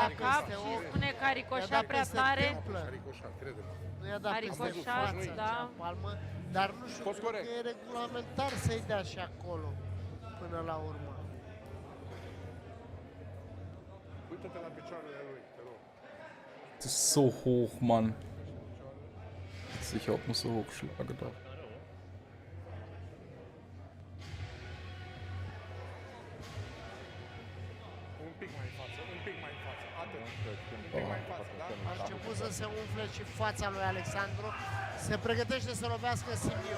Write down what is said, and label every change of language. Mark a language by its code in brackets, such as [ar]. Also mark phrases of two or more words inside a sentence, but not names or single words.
[ro] la cap și spune că a ricoșat prea tare. A ricoșat, crede-mă. Nu i-a dat peste față, da. Palmă, dar nu știu, cred că e regulamentar să-i dea și acolo, până la urmă. Uită-te la picioarele lui, te rog. [de] Das ist so hoch, Mann. Sicher, ob man so hoch schlagen darf. [ro] Un pic mai în față, un pic mai în față, atât. Un pic mai în față, da? A început să se umfle și fața lui Alexandru. Se pregătește să lovească Simeon.